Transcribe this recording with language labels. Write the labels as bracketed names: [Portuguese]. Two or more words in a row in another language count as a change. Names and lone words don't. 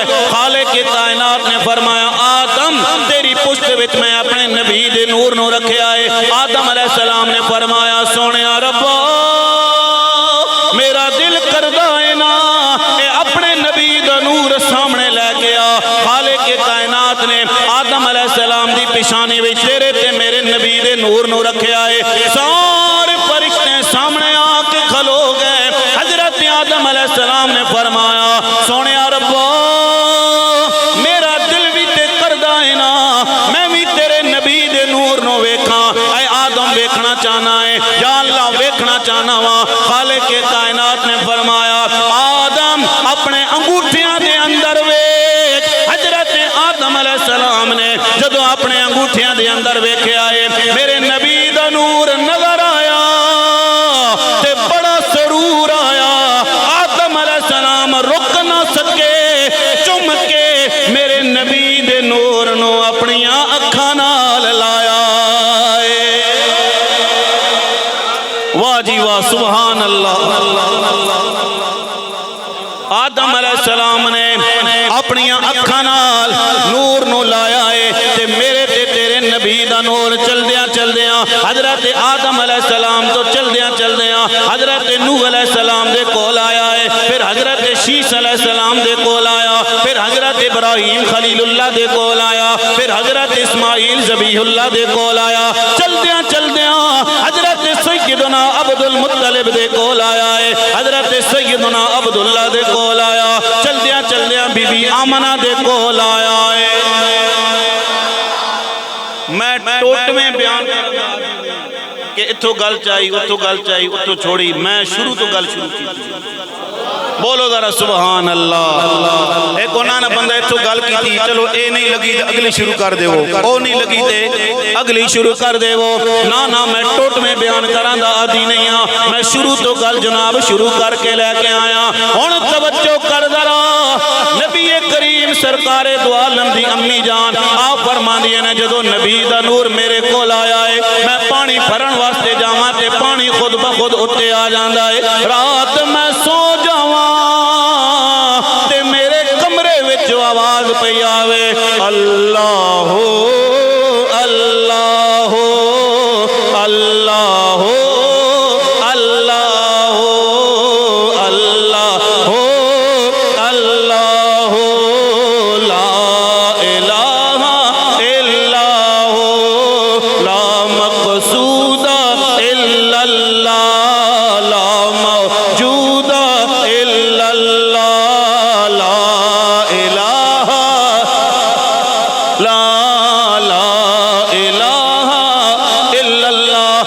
[Punjabi] خالق کائنات نے فرمایا آدم تیری پشت وچ میں اپنے نبی دے نور نو رکھے آئے۔ آدم [Arabic] علیہ السلام [Punjabi] نے فرمایا سونیا ربا میرا دل کردہ ہے نا اے اپنے نبی دا نور سامنے لے کے آ۔ خالق کائنات نے آدم [Arabic] علیہ السلام [Punjabi] دی پیشانی وچ تیرے تے میرے نبی دے نور نو رکھے آئے۔ سارے فرشتے سامنے آ کے کھلو گئے۔ حضرت آدم [Arabic] علیہ السلام [Punjabi] نے فرمایا سونیا ربا میرا دل بھی تے کردہ ہے نا میں بھی تیرے نبی دے نور نو ویکھاں۔ اے آدم ویکھنا چاہنا ہے یا اللہ ویکھنا چاہنا وا؟ خالق کائنات نے فرمایا آدم اپنے انگوٹھیاں دے اندر ویکھ۔ حضرت آدم [Arabic] علیہ السلام [Punjabi] نے جدو اپنے انگوٹھیاں دے اندر ویکھے آئے میرے نبی دا نور نظر آیا تے بڑا سرور آیا۔ آدم [Arabic] علیہ السلام [Punjabi] رک نہ سکے، چم کے میرے نبی دے نور نو اپنی اکھاں نال لایا۔ واہ جی واہ [Arabic] سبحان اللہ۔ [Punjabi] آدم [Arabic] علیہ السلام [Punjabi] نے اپنی اکھاں نال نور نو لایا ہے تے میرے تے تیرے نبی دا نور چل دیاں حضرت آدم [Arabic] علیہ السلام [Punjabi] تو چل دیاں حضرت نوح [Arabic] علیہ السلام [Punjabi] دے کول آیا ہے، پھر حضرت شیس علیہ السلام دے کول آیا، پھر حضرت ابراہیم خلیل اللہ دے کول آیا، پھر حضرت اسماعیل ذبیح اللہ دے کول آیا۔ چل دیاں حضرت سیدنا عبد المطلب دے کول آیا ہے، حضرت سیدنا عبداللہ دے کول آیا۔ چل دیاں بی بی آمنہ دے کول آیا ہے۔ میں ٹوٹ میں بیان کہ اتھو گل چاہی اتھو چھوڑی، میں شروع تو گل شروع کی بولو ذرا [Arabic] سبحان اللہ۔ [Punjabi] ایک انہاں نے بندہ اتھو گل کی تھی چلو اے نہیں لگی تے اگلی شروع کر دے وہ، او نہیں لگی تے اگلی شروع کر دے وہ۔ نا میں ٹوٹ میں بیان کران دا عادی نہیں ہاں، میں شروع تو گل جناب شروع کر کے لے کے آیا۔ ہن توجہ کر ذرا نبی کریم سرکار دو عالم دی امی جان آپ فرماندی نے جدو نبی دا نور میرے کول آیا ہے میں پانی بھرن واسطے جاواں تے پانی خود بخود اتے آ جاندا ہے۔ رات میں سو جاواں تے میرے کمرے وچ آواز پئی آوے اللہ اللہ اللہ [Arabic] اللہ اللہ اللہ لا الہ الا لا مقصود الا اللہ لا موجود الا اللہ لا الہ الا اللہ۔